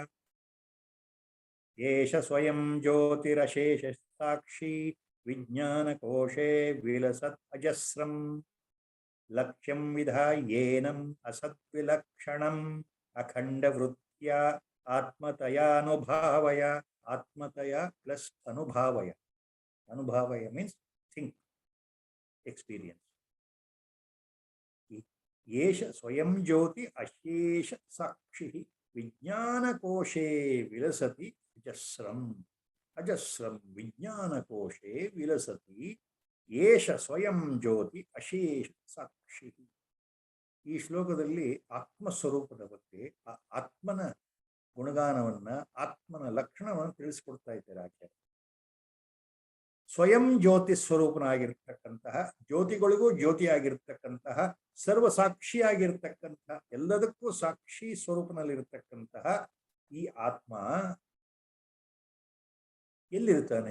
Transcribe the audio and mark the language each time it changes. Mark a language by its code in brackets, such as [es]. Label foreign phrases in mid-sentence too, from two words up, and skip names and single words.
[sa] एष स्वयं ज्योतिरशेषसाक्षी विज्ञानकोशे विलसत् अजस्रम् लक्ष्यं विधायेनम् असद्विलक्षणम् अखण्डवृत्त्या आत्मतयानुभावय. [en] आत्मतया प्लस अनुभावय. Anubhavaya means think, experience. [sa] एष स्वयं ज्योति अशेष साक्षी विज्ञान कोशे विलसति अजस्रम्. अजस्रम् विज्ञान कोशे विलसति एष स्वयं ज्योति अशेष साक्षी. [kn] ಈ ಶ್ಲೋಕದಲ್ಲಿ ಆತ್ಮ ಸ್ವರೂಪದ ಬಗ್ಗೆ, ಆತ್ಮನ ಗುಣಗಾನವನ್ನ, ಆತ್ಮನ ಲಕ್ಷಣವನ್ನು ತಿಳಿಸಿಕೊಡ್ತಾ ಇದ್ದಾರೆ ಆಚಾರ್ಯ. ಸ್ವಯಂ ಜ್ಯೋತಿ ಸ್ವರೂಪನಾಗಿರ್ತಕ್ಕಂತಹ, ಜ್ಯೋತಿಗಳಿಗೂ ಜ್ಯೋತಿಯಾಗಿರ್ತಕ್ಕಂತಹ, ಸರ್ವ ಸಾಕ್ಷಿಯಾಗಿರ್ತಕ್ಕಂತಹ, ಎಲ್ಲದಕ್ಕೂ ಸಾಕ್ಷಿ ಸ್ವರೂಪನಲ್ಲಿರ್ತಕ್ಕಂತಹ ಈ ಆತ್ಮ ಎಲ್ಲಿರ್ತಾನೆ?